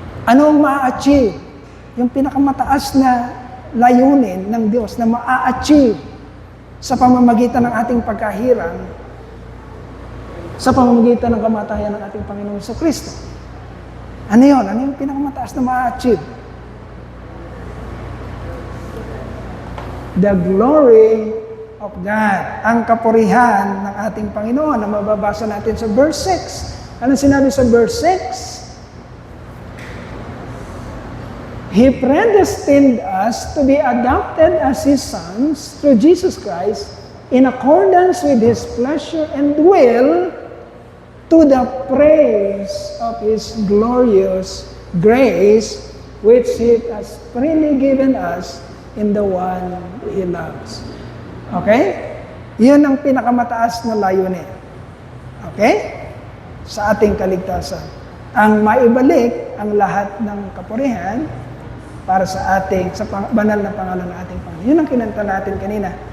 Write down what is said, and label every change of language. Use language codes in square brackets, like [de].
[tl] Anong ma-achieve? Yung pinakamataas na layunin ng Diyos na ma-achieve sa pamamagitan ng ating pagkahirang sa pamamagitan ng kamatayan ng ating Panginoong Jesucristo. Ano yun? Ano yung pinakamataas na ma-achieve? [en] The glory of God. [tl] Ang kapurihan ng ating Panginoon na mababasa natin sa verse 6. Ano sinabi sa verse 6? [en] He predestined us to be adopted as His sons through Jesus Christ in accordance with His pleasure and will, to the praise of His glorious grace, which He has freely given us in the one He loves. Okay? [tl] Yun ang pinakamataas na layunin. Okay? Sa ating kaligtasan. Ang maibalik ang lahat ng kapurihan para sa ating, sa banal na pangalan ng ating Panginoon. Yun ang kinanta natin kanina.